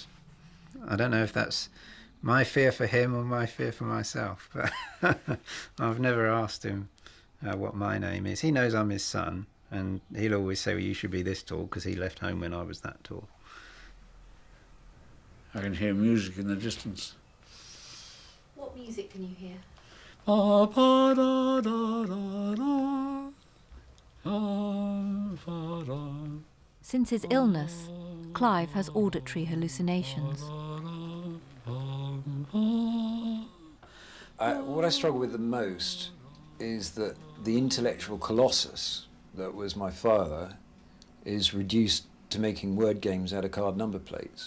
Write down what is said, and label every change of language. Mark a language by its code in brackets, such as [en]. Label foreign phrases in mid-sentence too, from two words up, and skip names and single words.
[en] I don't know if that's my fear for him or my fear for myself, but I've never asked him what my name is. He knows I'm his son, and he'll always say, well, you should be this tall, because he left home when I was that tall. I can hear music in the distance. What music can you hear? Pa, pa, da, da, da, da. Da, fa, da. Since his illness, Clive has auditory hallucinations. What I struggle with the most is that the intellectual colossus that was my father is reduced to making word games out of card number plates.